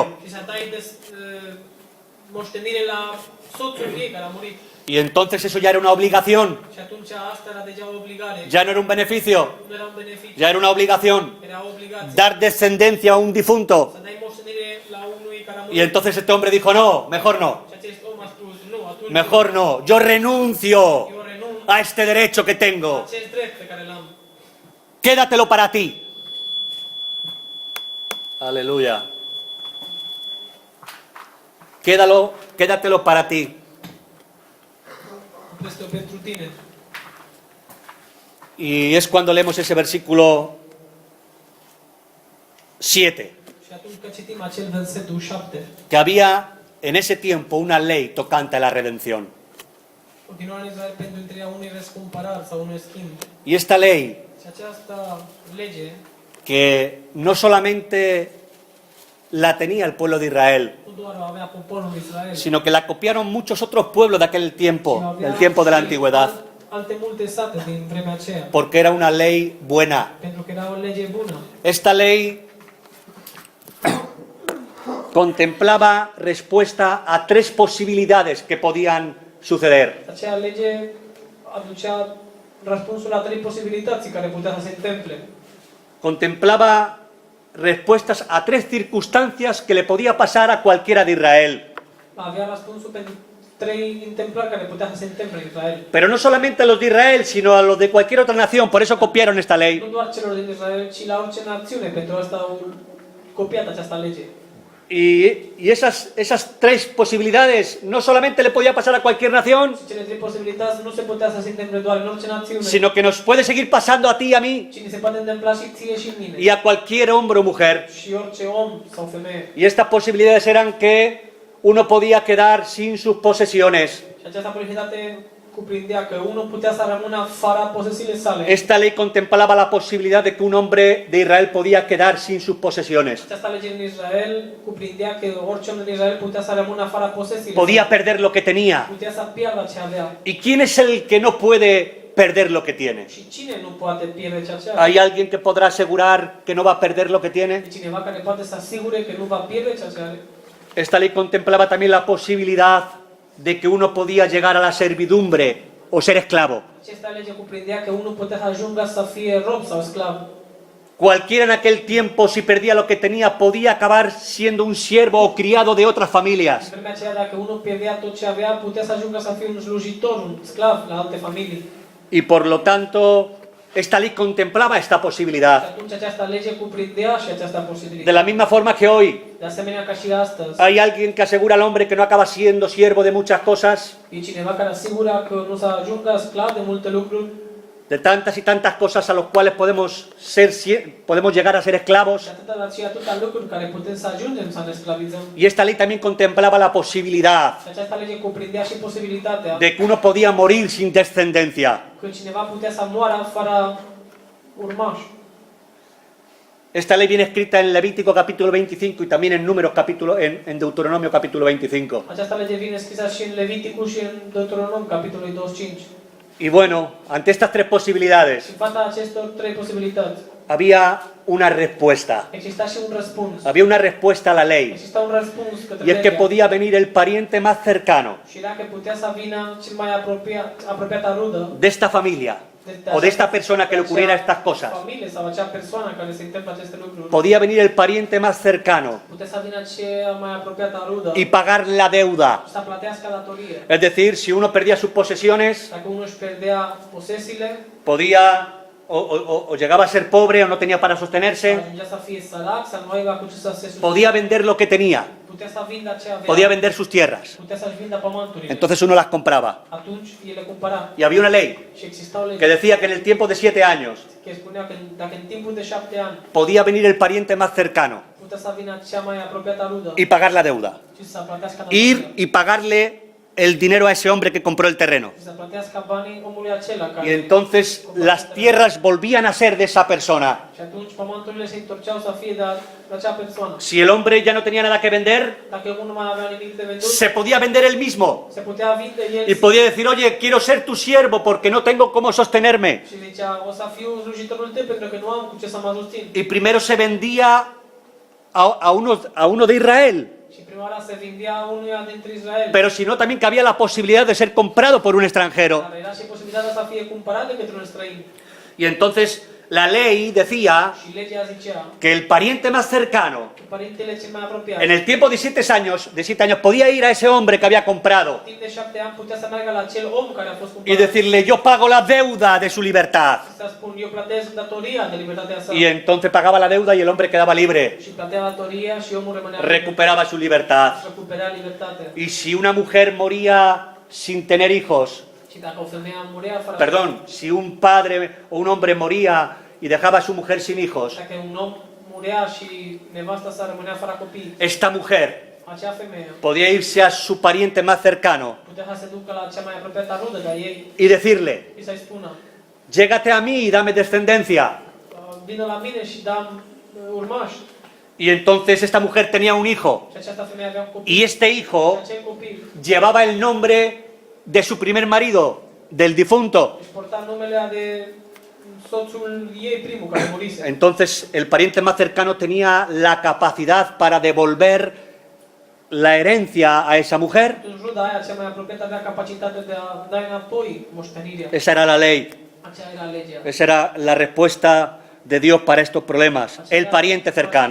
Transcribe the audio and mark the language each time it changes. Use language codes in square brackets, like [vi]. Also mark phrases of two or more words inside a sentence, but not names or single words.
[ro] Și să dai moștenire la soțul ei care a murit. [es] Y entonces eso ya era una obligación, [ro] Și atunci asta era deja o obligare. [es] ya no era un beneficio, [ro] Nu era un beneficiu, [es] ya era una obligación. [ro] era o obligație. [es] Dar descendencia a un difunto. [ro] Să dai moștenire la unui care a [es] Y [ro] murit. [es] entonces este hombre dijo, no, mejor no, [ro] Și acest om a spus, nu, atunci [es] mejor no, yo renuncio [ro] eu renunț [es] a este derecho que [ro] la [es] tengo, [ro] acest drept pe care l-am. [es] quédatelo para ti. Aleluya. Quédatelo para ti. [ro] Este pentru tine. [es] Y es cuando leemos ese versículo 7, [ro] Și atunci că citim acel versetul 7, [es] que había en ese tiempo una ley tocante a la redención. [ro] continua în Israel pentru întâlnirea unui răscumpărar sau unui schimb. [es] Y esta ley, [ro] Și această lege [es] que no solamente la tenía el pueblo de Israel, [ro] nu doar o avea poporul Israel, [es] sino que la copiaron muchos otros pueblos de aquel [ro] ci [es] tiempo, [ro] avea [es] del tiempo de la [ro] și [es] antigüedad, [ro] alte multe sate din vremea aceea, [es] porque era una ley buena. [ro] pentru că era o lege bună. [es] Esta ley contemplaba respuesta a 3 posibilidades que podían suceder. [ro] Acea lege aducea răspunsul la 3 posibilități care putea să se întâmple. [es] Contemplaba respuestas a 3 circunstancias que le podía pasar a cualquiera de Israel. [ro] Avea răspunsul pentru 3 întâmplări care putea să se întâmple în Israel. [es] Pero no solamente a los de Israel, sino a los de cualquier otra nación. Por eso copiaron esta ley. [ro] Nu doar celor din Israel, ci la orice națiune. Pentru asta au copiat această lege. [es] Y esas 3 posibilidades no solamente le podía pasar a cualquier nación, [ro] Și cele 3 posibilități nu se putea să se întâmple doar în orice națiune, [es] sino que nos puede seguir pasando a ti y a mí [ro] ci ni se poate întâmpla și ție și mine. [es] y a cualquier hombre o mujer. [ro] Și orice om sau femeie. [es] Y estas posibilidades eran que uno podía quedar sin sus posesiones. [ro] Și această posibilitate cuprindea că unul putea să rămână fără posesiile sale. [es] Esta ley contemplaba la posibilidad de que un hombre de Israel podía quedar sin sus posesiones. [ro] Această lege în Israel cuprindea că orice om din Israel putea să rămână fără posesiile [es] Podía [ro] sale. [es] perder lo que tenía. [ro] Putea să piardă ce avea. [es] ¿Y quién es el que no puede perder lo que tiene? [ro] Și cine nu poate pierde ce are? [es] ¿Hay alguien que podrá asegurar que no va a perder lo que tiene? [ro] E cineva care poate să asigure că nu va pierde ce are. [es] Esta ley contemplaba también la posibilidad de que uno podía llegar a la servidumbre o ser esclavo. [ro] Această lege cuprindea că unul putea să ajungă să fie rob sau sclav. [es] Cualquiera en aquel tiempo, si perdía lo que tenía, podía acabar siendo un siervo o criado de otras [ro] În [es] familias. [ro] vremea aceea, dacă unul pierdea tot ce avea, putea să ajungă să fie un slujitor, un sclav la alte familii. [es] Y por lo tanto, esta ley contemplaba esta [ro] Și [es] posibilidad. [ro] atunci această lege cuprindea și această [es] De [ro] posibilitate. [es] la misma forma que hoy [ro] De asemenea ca și astăzi, [es] hay alguien que asegura al hombre que no acaba siendo siervo de muchas cosas. [ro] e cineva care asigură că nu să ajungă sclav de multe lucruri. [es] de tantas y tantas cosas a las cuales podemos llegar a ser esclavos. [ro] Și atâta lucruri care putem să ajungem să ne sclavizăm. [es] Y esta ley también contemplaba la posibilidad [ro] Și această lege cuprindea și posibilitatea [es] de que uno podía morir sin descendencia. [ro] că cineva putea să moară fără urmași. [es] Esta ley viene escrita en Levítico capítulo 25 y también en Números en Deuteronomio capítulo 25. [ro] Această lege vine scrisă și în Leviticul și în Deuteronom, capitolul 25. [es] Y bueno, ante estas tres posibilidades [ro] Și în fața acestor trei posibilități [es] había una respuesta. [ro] exista și un răspuns. [es] Había una respuesta a la ley. [ro] Exista un răspuns către [es] Y es que [ro] legea. [es] podía venir el pariente más cercano [ro] Și dacă putea să vină cel mai apropiată rudă [es] de esta familia o de esta persona que le ocurriera estas cosas. [ro] familie sau acea persoană care se întâmplă aceste lucruri, [es] Podía venir el pariente más cercano [ro] putea să vină cea mai apropiată rudă [es] y pagar la deuda. [ro] să plătească datorie. [es] Es decir, si uno perdía sus posesiones, [ro] Dacă unul își pierdea posesiile, [es] podía o llegaba a ser pobre o no tenía para sostenerse, [ro] ajungea să fie sărac, să nu aibă cu ce să se susțină. [es] podía vender lo que tenía, [ro] Putea să vindă ce avea. [es] podía vender sus tierras. [ro] Putea să-și vindă pământurile. [es] Entonces uno las compraba. [ro] Atunci el le cumpăra. [es] Y había una ley [ro] Și exista o lege [es] que decía que en el tiempo de 7 años [ro] care spunea că dacă în timpul de 7 ani [es] podía venir el pariente más cercano [ro] putea să vină cea mai apropiată rudă [es] y pagar la deuda. [ro] și să plătească [es] Ir [ro] datoria. [es] y pagarle el dinero a ese hombre que compró el terreno. [ro] Și să plătească banii omului acela [es] Y [ro] care [es] entonces las tierras volvían a ser de esa persona. [ro] Și atunci pământurile se întorceau să fie de acea persoană. [es] Si el hombre ya no tenía nada que vender, [ro] Dacă unul nu mai avea nimic de vândut, [es] se podía vender él mismo. [ro] se putea vinde el [es] Y podía decir, oye, quiero ser tu siervo porque no tengo cómo sostenerme. [ro] și zicea, o să fiu slujitorul tău pentru că nu am cu ce să mă susțin. [es] Y primero se vendía a uno de Israel. [ro] Și prima oară se vindea unuia dintre Israel. [es] Pero si no, también cabía la posibilidad de ser comprado por un extranjero. [ro] Dar era și posibilitatea să fie cumpărat de către un străin. [es] Y entonces la ley decía [ro] Și legea zicea [es] que el pariente más cercano, [ro] că părintele cel mai apropiat, [es] en el tiempo de 7 años, podía ir a ese hombre que había comprado [ro] timp de 7 ani putea să meargă la acel om care a fost [es] y [ro] cumpărat. [es] decirle, yo pago la deuda de su libertad. [ro] Și să spun, eu plătesc datoria de libertatea sa. [es] Y entonces pagaba la deuda y el hombre quedaba libre, [ro] Și plătea datoria și omul rămânea liber. [es] recuperaba su libertad. [ro] Și recupera libertatea. [es] Y si una mujer moría sin tener hijos, [ro] Și dacă o femeie murea fără [es] perdón, si un padre o un hombre moría y dejaba a su mujer sin hijos, [ro] dacă un om murea și nevasta sa rămânea fără copii, [es] esta mujer [ro] acea femeie [es] podía irse a su pariente más cercano [ro] putea să se ducă la cea mai apropiată rudă de ei [es] y decirle, [ro] și să-i spună, [es] llégate a mí y dame descendencia. [ro] vină la mine și dam urmași. [es] Y entonces esta mujer tenía un hijo [ro] Și această femeie avea un copil. [es] y este [ro] Și [es] hijo [ro] acel copil [es] llevaba el nombre de su primer marido, del difunto. [ro] își porta numele de soțul ei primul care murise. [es] Entonces el pariente más cercano tenía la capacidad para devolver la herencia a esa mujer. [ro] Atunci ruda aia cea mai apropiată avea capacitatea de a da înapoi moștenirea. [es] Esa era la ley, [ro] Aceea era legea. [es] esa era la respuesta de Dios para estos problemas, el pariente cercano.